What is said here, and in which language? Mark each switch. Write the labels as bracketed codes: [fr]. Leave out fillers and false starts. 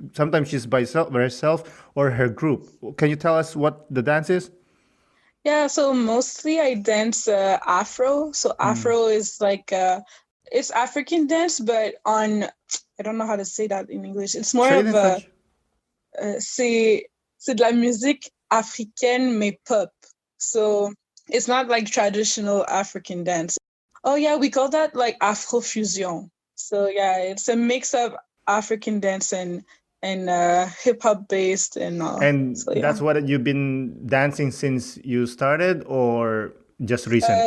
[en] Sometimes she's by herself or her group. Can you tell us what the dance is? Yeah, so mostly I dance Afro. So Afro is like it's African dance, but on I don't know how to say that in English. It's more Say it of in a French. [fr] c'est de la musique africaine mais pop. [en] So it's not like traditional African dance. Oh yeah, we call that like Afrofusion. So yeah, it's a mix of African dance and hip hop based and all. And So yeah. that's what you've been dancing since you started, or just recent?